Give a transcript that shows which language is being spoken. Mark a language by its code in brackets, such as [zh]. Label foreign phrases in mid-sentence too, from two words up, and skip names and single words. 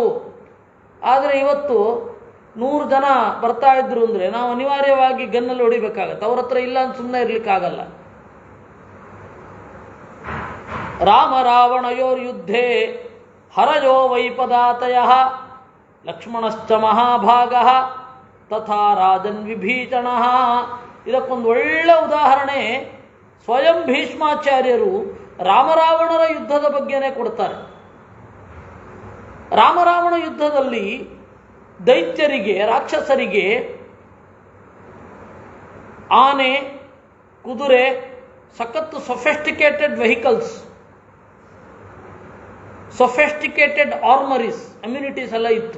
[kn] ಆದರೆ ಇವತ್ತು 100 ಜನ ಬರ್ತಾ ಇದ್ರು ಅಂದರೆ ನಾವು ಅನಿವಾರ್ಯವಾಗಿ ಗನ್ನಲ್ಲಿ ಹೊಡಿಬೇಕಾಗತ್ತೆ. ಅವ್ರ ಹತ್ರ ಇಲ್ಲ ಅಂತ ಸುಮ್ಮನೆ ಇರ್ಲಿಕ್ಕಾಗಲ್ಲ. [sa] ರಾಮ ರಾವಣಯೋರ್ ಯುದ್ಧೇ ಹರಯೋ ವೈಪದಾತಯ ಲಕ್ಷ್ಮಣಶ್ಚ ಮಹಾಭಾಗ ತಥಾ ರಾಜನ್ ವಿಭೀಷಣ. [kn] ಇದಕ್ಕೊಂದು ಒಳ್ಳೆ ಉದಾಹರಣೆ ಸ್ವಯಂ ಭೀಷ್ಮಾಚಾರ್ಯರು ರಾಮರಾವಣರ ಯುದ್ಧದ ಬಗ್ಗೆನೇ ಕೊಡ್ತಾರೆ. ರಾಮರಾವಣ ಯುದ್ಧದಲ್ಲಿ ದೈತ್ಯರಿಗೆ, ರಾಕ್ಷಸರಿಗೆ ಆನೆ, ಕುದುರೆ, ಸಖತ್ತು [en] sophisticated vehicles, sophisticated armories, ammunitions [kn] ಎಲ್ಲ ಇತ್ತು.